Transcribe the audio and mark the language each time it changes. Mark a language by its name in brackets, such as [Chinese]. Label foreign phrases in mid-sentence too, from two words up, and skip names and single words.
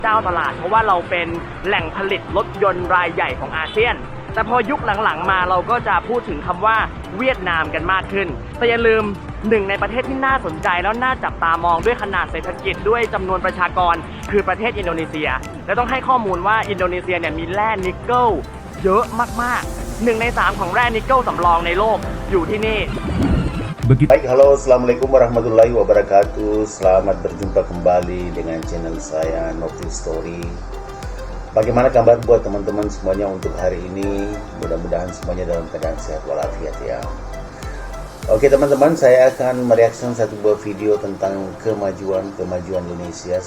[Thai] เจ้าตลาดเพราะว่าเราเป็นแหล่งผลิตรถยนต์รายใหญ่ของอาเซียนแต่พอยุคหลังๆมาเราก็จะพูดถึงคำว่าเวียดนามกันมากขึ้นแต่อย่าลืมหนึ่งในประเทศที่น่าสนใจแล้วน่าจับตามองด้วยขนาดเศรษฐกิจด้วยจำนวนประชากรคือประเทศอินโดนีเซียและต้องให้ข้อมูลว่าอินโดนีเซียเนี่ยมีแร่นิกเกิลเยอะมากๆ1 ใน 3ของแร่นิกเกิลสำรองในโลกอยู่ที่นี่ [Indonesian] Baik, halo, [Arabic] السلام عليكم ورحمة الله وبركاته. [Indonesian] Selamat berjumpa kembali dengan channel saya Novil Story. Bagaimana kabar buat teman-teman semuanya untuk hari ini? Mudah-mudahan semuanya dalam keadaan sehat walafiat ya. Oke teman-teman, saya akan mereaksikan satu buah video tentang kemajuan Indonesia.